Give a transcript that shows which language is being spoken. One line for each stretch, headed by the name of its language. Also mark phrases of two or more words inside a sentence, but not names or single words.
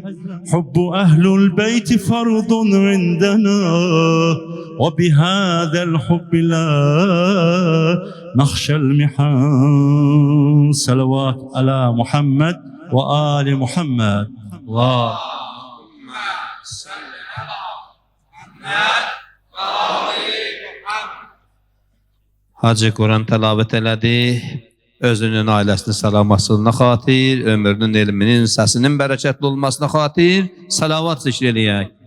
Arabic: حب أهل البيت فرض عندنا، وبهذا الحب لا نخشى المحن. صلوات على محمد وآل محمد. الله
Azerbaijani: Hacı Quran təlavət elədi. Özünün ailəsinin salamasına xatir, ömrünün, elminin, səsinin bərəkətli olmasına xatir salavat zikr eləyək.